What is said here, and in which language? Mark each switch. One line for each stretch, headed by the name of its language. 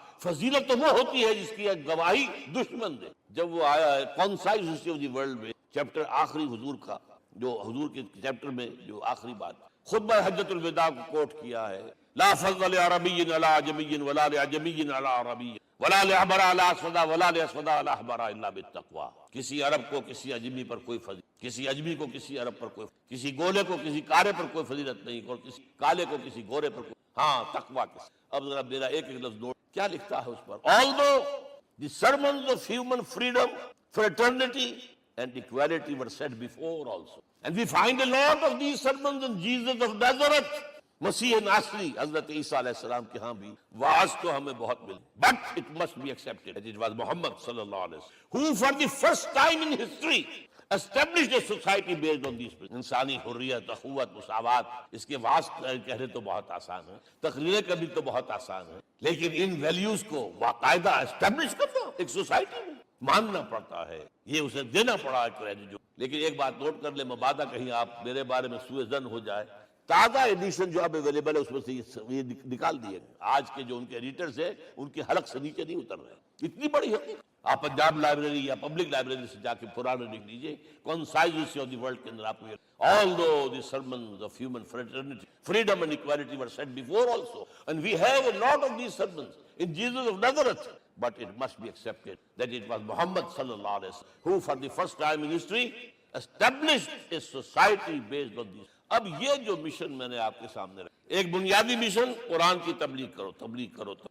Urdu: فضیلت تو وہ ہوتی ہے جس کی ایک گواہی دشمن دے. جب وہ آیا ہے concise history of the world میں چیپٹر آخری حضور کا، جو حضور کے چیپٹر میں جو آخری بات خطبہ حجۃ الوداع کو کوٹ کیا ہے،
Arabic: لا فضل لعربی علی عجمی ولا لعجمی علی عربی ولا لأحمر علی اسود ولا لأسود علی احمر الا بالتقوی.
Urdu: کسی عرب کو کسی عجمی پر کوئی فضیلت، کسی عجمی کو کسی عرب پر کوئی، کسی گولے کو کسی کالے پر کوئی فضیلت نہیں، اور کسی کالے کو کسی گورے پر کوئی، ہاں تقوی کے. اب ذرا میرا ایک ایک لفظ نوٹ کیا لکھتا ہے اس پر.
English: Although the sermons of human freedom, fraternity and equality were said before also, and we find a lot of these sermons in Jesus of Nazareth,
Urdu: مسیح ناصری حضرت عیسیٰ علیہ السلام کے ہاں بھی واعظ تو ہمیں بہت ملی.
English: But it must be accepted that it was Muhammad sallallahu alaihi wasallam who for the first time in history established a society based on these principles.
Urdu: انسانی حریت، اخوت، مساوات، اس کے واعظ کہنے تو بہت آسان ہے، تقریریں کرنی تو بہت آسان ہے، لیکن ان ویلیوز کو باقاعدہ اسٹیبلش کرنا ایک سوسائٹی میں ماننا پڑتا ہے، یہ اسے دینا پڑا ہے کریڈٹ. لیکن ایک بات نوٹ کر لیں، مبادہ کہیں آپ میرے بارے میں سوء ظن ہو جائے، تازہ ایڈیشن جو اب اویلیبل ہے اس میں سے یہ نکال دیے گئے. آج کے جو ان کے ایڈیٹرز ہیں ان کی حلق سے نیچے نہیں اتر رہے. اتنی بڑی حقیقت آپ پنجاب لائبریری یا پبلک لائبریری سے جا کے پرانے لکھ لیجیے، concise history of the world کے اندر آپ کو
English: although the sermons of human fraternity, freedom and equality were said before also, and we have a lot of these sermons in Jesus of Nazareth, but it must be accepted that it was Muhammad sallallahu alaihi wasallam who for the first time in history established a society based on these.
Urdu: اب یہ جو mission میں نے آپ کے سامنے رکھا، ایک بنیادی مشن قرآن کی تبلیغ کرو، تبلیغ کرو.